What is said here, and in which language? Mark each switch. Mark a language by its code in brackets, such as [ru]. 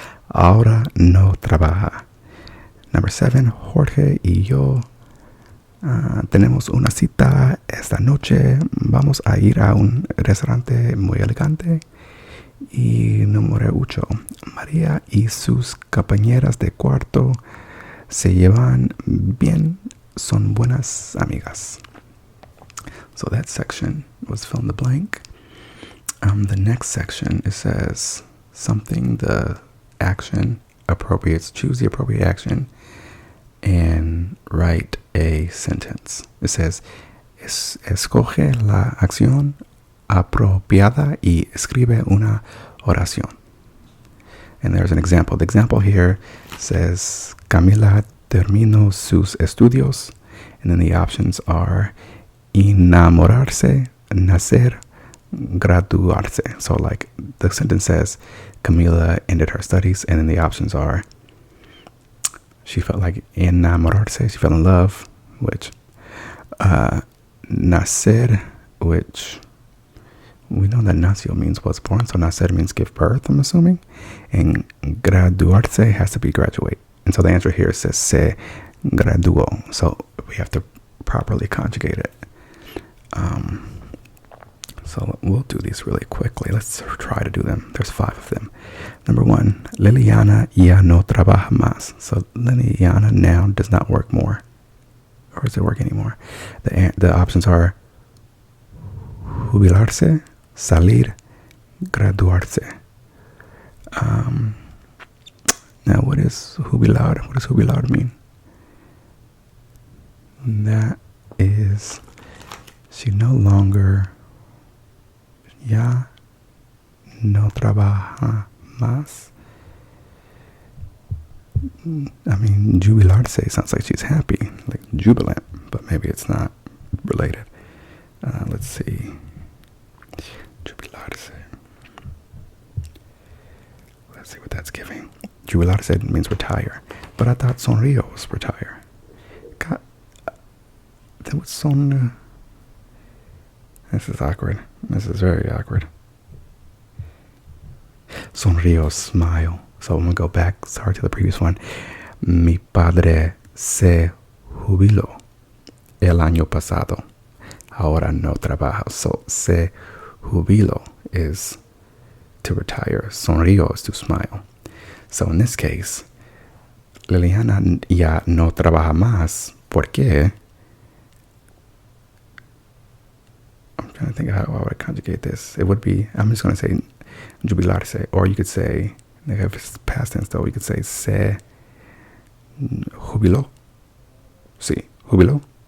[es] Ahora no trabaja. Number 7, Jorge y yo tenemos una cita esta noche. Vamos a ir a un restaurante muy elegante. Y número 8, María y sus compañeras de cuarto se llevan bien. Son buenas amigas. [en] So that section was fill in the blank. The next section, it says something the action appropriates. Choose the appropriate action and write a sentence. [es] It says, escoge la acción apropiada y escribe una oración. [en] And there's an example. The example here says, Camila terminó sus estudios. And then the options are enamorarse, nacer, graduarse. So like the sentence says, Camila ended her studies. And then the options are, she felt like enamorarse, she fell in love, which nacer, which we know that nació means was born, so nacer means give birth, I'm assuming. And graduarse has to be graduate. And so the answer here says se graduó. So we have to properly conjugate it. So we'll do these really quickly. Let's try to do them. There's 5 of them. [es] Number 1, Liliana ya no trabaja más. [en] So Liliana now does not work more. Or does it work anymore? The options are jubilarse, salir, graduarse. Now, what is jubilar? What does jubilar mean? That is, she no longer, ya no trabaja más. I mean, jubilarse sounds like she's happy, like jubilant, but maybe it's not related. Let's see. Jubilarse. Let's see what that's giving. Jubilarse means retire, but I thought sonrío was retire. God, that was son. This is awkward. This is very awkward. Sonrío, smile. So I'm going to go back, sorry, to the previous one. [es] Mi padre se jubiló el año pasado. Ahora no trabaja. So se jubiló is to retire. [en] Sonrío is to smile. So in this case, Liliana ya no trabaja más. [es] ¿Por qué? [en] I'm trying to think how I would conjugate this. It would be, I'm just going to say jubilarse, or you could say, if it's past tense though, you could say se jubiló. Sí, jubiló.